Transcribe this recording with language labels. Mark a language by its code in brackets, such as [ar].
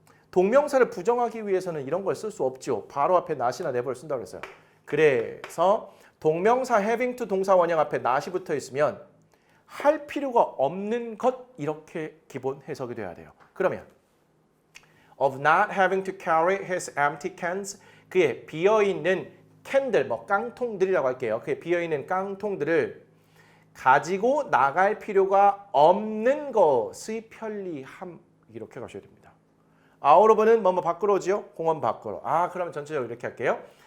[ko] 동명사를 부정하기 위해서는 이런 걸 쓸 수 없죠. 바로 앞에 not이나 never를 쓴다고 했어요. 그래서 동명사 having to 동사 원형 앞에 not이 붙어 있으면 할 필요가 없는 것 이렇게 기본 해석이 돼야 돼요. 그러면 [en] of not having to carry his empty cans. [ko] 그의 비어있는 캔들, 뭐 깡통들이라고 할게요. 그의 비어있는 깡통들을 가지고 나갈 필요가 없는 것의 편리함. 이렇게 가셔야 됩니다. 아우로브는 뭐뭐 밖으로 오지요? 공원 밖으로. 그러면 전체적으로 이렇게 할게요.